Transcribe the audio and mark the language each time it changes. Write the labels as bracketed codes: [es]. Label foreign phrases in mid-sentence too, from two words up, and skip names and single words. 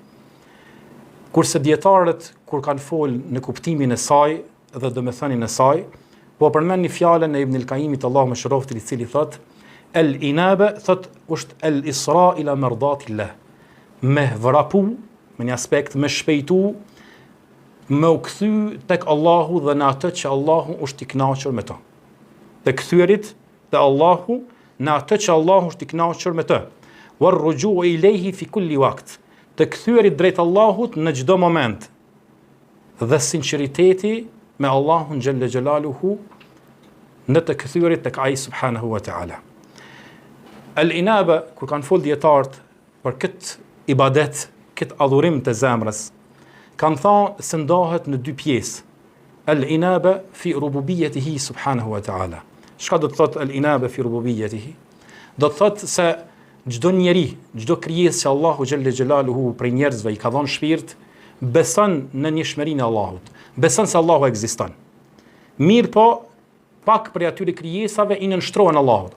[sq] Kurse dietarët kur kanë folë në kuptimin e saj dhe domethënien e saj, po përmend një fjalën e Ibn al-Qayyimit, Allahu më shëroftë, i cili thotë el-inabe, thotë është [ar] الإسراع إلى مرضاة الله, [sq] me vrapu, me një aspekt me shpejtu, me u kthy tek Allahu dhe në atë që Allahu është i kënaqur me to. Të kthyerit te Allahu në atë që Allahu është i kënaqur me të. [ar] والرجوع إليه في كل وقت. [sq] Të kthyerit drejt Allahut në çdo moment. Dhe sinqeriteti me Allahun [ar] جل جلاله [sq] në të kthyerit tek ai [ar] سبحانه وتعالى. [sq] El-inaba, kur kanë folë dietarët për këtë ibadet, këtë adhurim të zemrës, kanë thënë se ndahet në 2 pjesë. [ar] الإنابة في ربوبيته سبحانه وتعالى. [sq] Çka do të thotë [ar] الإنابة في ربوبيته? [sq] Do të thotë se çdo njeri, çdo krijesë që Allahu [ar] جل جلاله [sq] prej njerëzve i ka dhënë shpirt, beson në njëshmërinë e Allahut, beson se Allahu ekziston. Mirë po, pak prej atyre krijesave i nënshtrohen Allahut.